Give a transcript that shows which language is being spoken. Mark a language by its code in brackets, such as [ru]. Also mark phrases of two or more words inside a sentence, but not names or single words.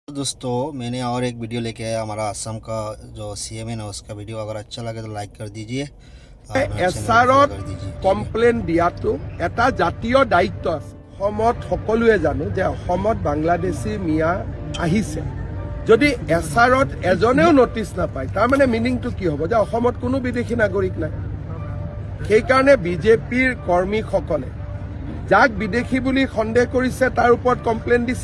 [hi] दोस्तों, मैंने और एक वीडियो लेके आया हमारा असम का जो सीएम है ना, उसका वीडियो। अगर अच्छा लगे तो लाइक कर दीजिए और मेरे चैनल को फॉलो कर दीजिए। [as] কমপ্লেইন দিয়াটো এটা জাতীয় দায়িত্ব আছে। অসমত সকলোৱে জানো যে অসমত বাংলাদেশী মিয়া আহিছে। যদি এছআৰত এজনেও নটিচ নাপায় তাৰ মানে মিনিংটো কি হ'ব যে অসমত কোনো বিদেশী নাগৰিক নাই। সেইকাৰণে বিজেপিৰ কৰ্মীসকলে যাক বিদেশী বুলি সন্দেহ কৰিছে তাৰ ওপৰত কমপ্লেইন দিছে।